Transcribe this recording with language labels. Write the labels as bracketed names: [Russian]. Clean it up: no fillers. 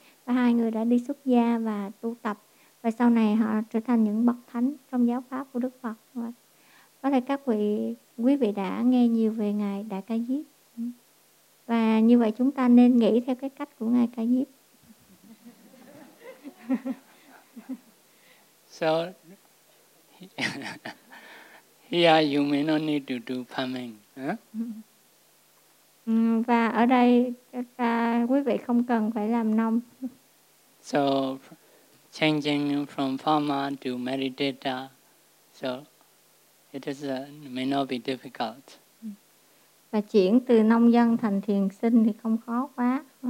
[Vietnamese] Và hai người đã đi xuất gia và tu tập, và sau này họ trở thành những bậc thánh trong giáo pháp của Đức Phật. Có thể các vị quý vị đã nghe nhiều về ngài Đại Ca Diếp. Và như vậy chúng ta nên nghĩ theo cái cách của ngài Ca Diếp. [English] So here you may not need to do farming. [Vietnamese] Và ở đây quý vị không cần phải làm nông. [English] So changing from farmer to meditator, so it is may not be difficult. [Vietnamese] Và chuyển từ nông dân thành thiền sinh thì không khó quá.